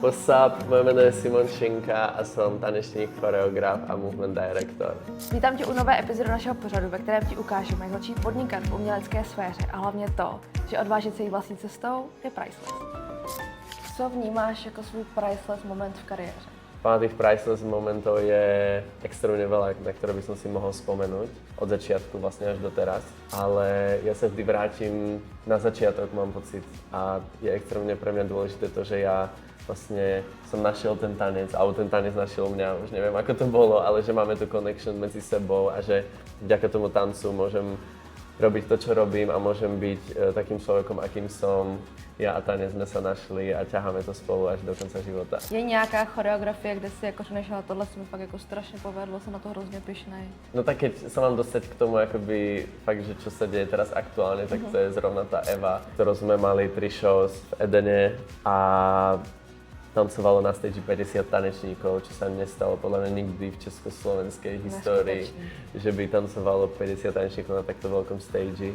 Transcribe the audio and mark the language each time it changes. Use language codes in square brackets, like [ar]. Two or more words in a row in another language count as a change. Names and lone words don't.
[en] What's up, [cs] moje jméno je Simon Šinka a jsem tanečník, choreograf a [en] movement director. [cs] Vítám tě u nové epizody našeho pořadu, ve kterém ti ukážeme, jak začít podnikat v umělecké sféře a hlavně to, že odvážit se jít vlastní cestou je priceless. Co vnímáš jako svůj priceless moment v kariéře? [sk] Tých priceless momentov je extrémne veľa, na ktoré by som si mohol spomenúť od začiatku vlastne až do teraz. Ale ja sa vždy vrátim na začiatok, mám pocit. A je extrémne pre mňa dôležité to, že ja vlastne som našiel ten tanec, alebo ten tanec našiel mňa, už neviem ako to bolo, ale že máme tu connection medzi sebou a že vďaka tomu tancu môžem robiť to, čo robím a môžem byť takým človekom, akým som. Ja a tanec sme sa našli a ťaháme to spolu až do konca života. [cs] Je nějaká choreografie, kde si jako řekneš, ale tohle se mi fakt jako strašně povedlo, jsem na to hrozně pyšnej. [sk] No tak keď sa mám dostať k tomu, akoby fakt, že čo sa deje teraz aktuálne, tak to je zrovna tá Eva, ktorú sme mali 3 shows v Edene a tancovalo na stage 50 tanečníkov, čo sa nestalo podľa mňa nikdy v československej histórii, že by tancovalo 50 tanečníkov na takto veľkom stage.